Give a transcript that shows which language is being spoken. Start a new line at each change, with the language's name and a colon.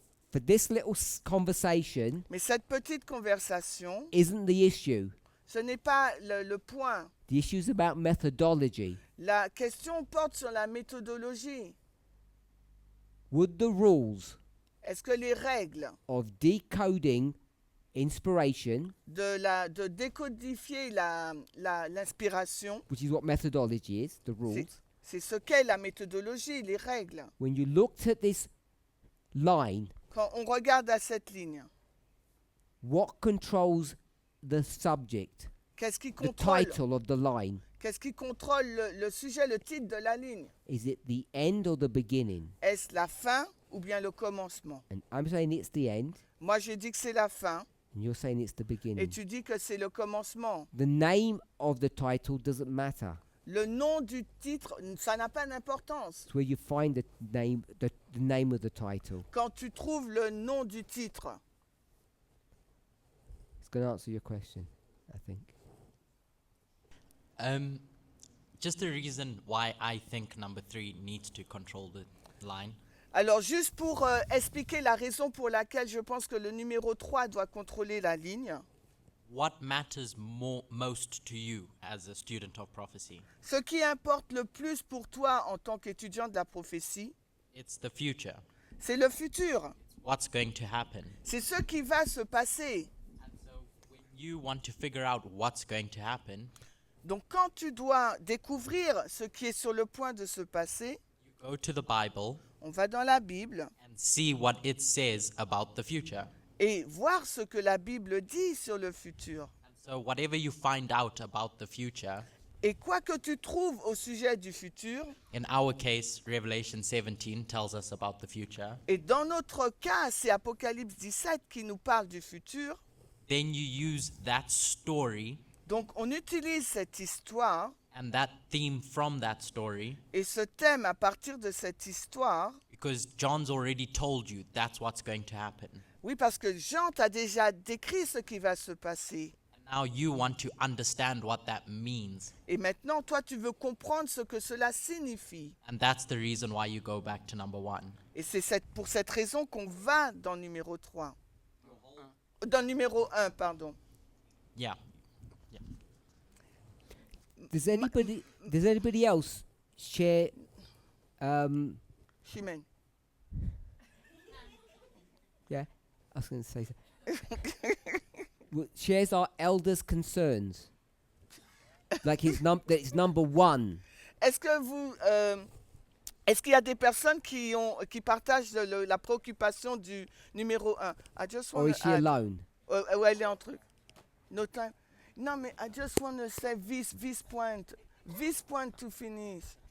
English: for this little conversation,
French: mais cette petite conversation,
English: isn't the issue.
French: ce n'est pas le point.
English: The issue is about methodology.
French: La question porte sur la méthodologie.
English: Would the rules
French: Est-ce que les règles
English: of decoding inspiration,
French: de décodifier l'inspiration,
English: which is what methodology is, the rules,
French: c'est ce qu'est la méthodologie, les règles.
English: when you looked at this line,
French: Quand on regarde à cette ligne,
English: what controls the subject,
French: qu'est-ce qui
English: the
French: contrôle,
English: title of the line?
French: qu'est-ce qui contrôle le sujet, le titre de la ligne?
English: Is it the end or the beginning?
French: Est-ce la fin ou bien le commencement?
English: And I'm saying it's the end,
French: Moi, je dis que c'est la fin
English: and you're saying it's the
French: et
English: beginning.
French: tu dis que c'est le commencement.
English: The name of the title doesn't matter.
French: Le nom du titre, ça n'a pas d'importance.
English: It's where you find the name of the title.
French: Quand tu trouves le nom du titre,
English: It's going to answer your question, I think. Just the reason why I think number 3 needs to control the line.
French: alors juste pour expliquer la raison pour laquelle je pense que le numéro 3 doit contrôler la ligne,
English: What matters most to you as a student of prophecy?
French: ce qui importe le plus pour toi en tant qu'étudiant de la prophétie,
English: It's the future.
French: c'est le futur.
English: What's going to happen?
French: C'est ce qui va se passer.
English: You want to figure out what's going to happen.
French: Donc quand tu dois découvrir ce qui est sur le point de se passer,
English: Go to the Bible
French: on va dans la Bible
English: and see what it says about the future.
French: et voir ce que la Bible dit sur le futur.
English: So whatever you find out about the future,
French: Et quoi que tu trouves au sujet du futur,
English: in our case, Revelation 17 tells us about the future,
French: et dans notre cas, c'est Apocalypse 17 qui nous parle du futur,
English: then you use that story
French: donc on utilise cette histoire
English: and that theme from that story,
French: et ce thème à partir de cette histoire.
English: because John's already told you that's what's going to happen.
French: Oui, parce que Jean t'a déjà décrit ce qui va se passer.
English: Now you want to understand what that means.
French: Et maintenant, toi, tu veux comprendre ce que cela signifie.
English: And that's the reason why you go back to number 1.
French: Et c'est pour cette raison qu'on va dans le numéro 3. Dans le numéro 1, pardon.
English: Yeah. Does anybody else share Chimène. yeah, I was going to say shares our elders' concerns. Like it's number 1.
French: Est-ce que vous est-ce qu'il y a des personnes qui partagent la préoccupation du numéro 1?
English: I just Or want is she alone?
French: Ou elle est en truc.
English: No time.
French: Non, mais
English: I just want to say this point to finish.